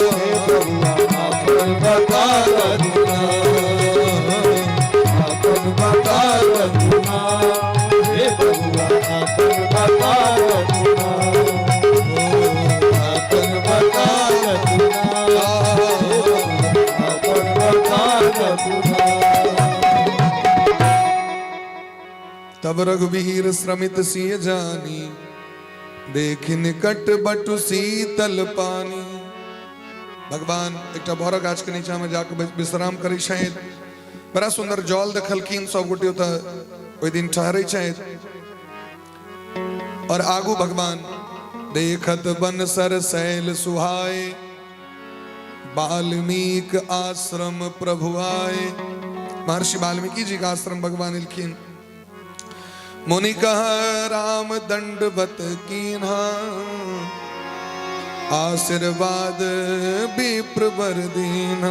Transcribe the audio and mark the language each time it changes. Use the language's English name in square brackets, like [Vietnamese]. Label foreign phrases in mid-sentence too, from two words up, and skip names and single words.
[Bhojpuri] हे बबुआ अपन बता तू नाम अपन बता तू नाम हे बबुआ अपन बता तू नाम अपन बता तू नाम अपन बता तू नाम। [Awadhi] तब रघुवीर श्रमित सिय जानी देख निकट बटु शीतल पानी। [Maithili] भगवान एक भौरा गाछ के नीचा में जाकर विश्राम करी शायद बड़ा सुंदर जल देखलखिन सब गोटे ओहि दिन ठहरे शायद और आगू भगवान [Awadhi] देखत बन सर शैल सुहाए वाल्मीक आश्रम प्रभु आए। [Maithili] महर्षि वाल्मीकि जी का आश्रम भगवान इलखिन। [Awadhi] मुनि कह राम दंडवत कीन्हा आशीर्वाद विप्र बर दीन्हा।